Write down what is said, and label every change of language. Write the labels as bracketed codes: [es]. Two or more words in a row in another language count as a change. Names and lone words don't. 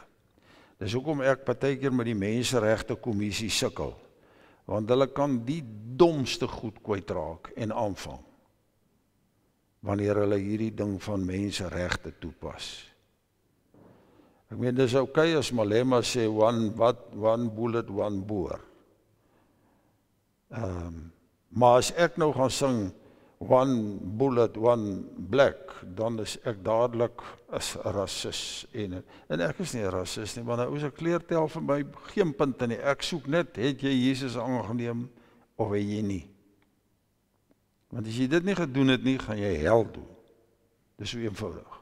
[af] Dis hoekom ek partykeer met die Menseregte Kommissie sukkel, want hulle kan die domste goed kwytraak en aanvang, wanneer hulle hierdie ding van menseregte toepas. Ek meen, dis okay as Malema sê, [en] one bullet, one boer. [af] Maar as ek nou gaan sing, [en] one bullet, one black, [af] dan is ek dadelik as rasis. En ek is nie 'n rasis nie, want nou is 'n kleur tel vir my geen punte nie. Ek soek net, het jy Jesus aangeneem of het jy nie? Want as jy dit nie gedoen het nie, gaan jy hel toe. Dis so eenvoudig.